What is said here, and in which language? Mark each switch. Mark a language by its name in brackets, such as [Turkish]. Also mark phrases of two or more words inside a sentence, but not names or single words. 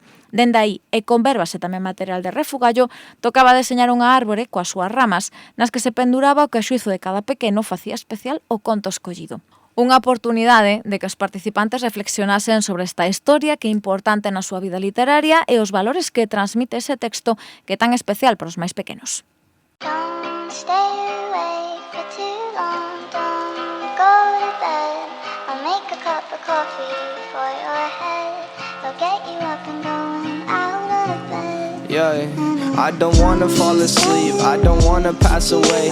[Galician] Dende aí, e con verbas e tamén material de refugallo, tocaba deseñar unha árbore coas súas ramas, nas que se penduraba o que a xuizo de cada pequeno facía especial o conto escollido. Unha oportunidade de que os participantes reflexionasen sobre esta historia que é importante na súa vida literaria e os valores que transmite ese texto que é tan especial para os máis pequenos. [English] Don't stay awake for too long, don't go to bed. I'll make a cup of coffee for your head. I'll get you up and going out of bed. Yeah, I don't wanna fall asleep, I don't wanna pass away.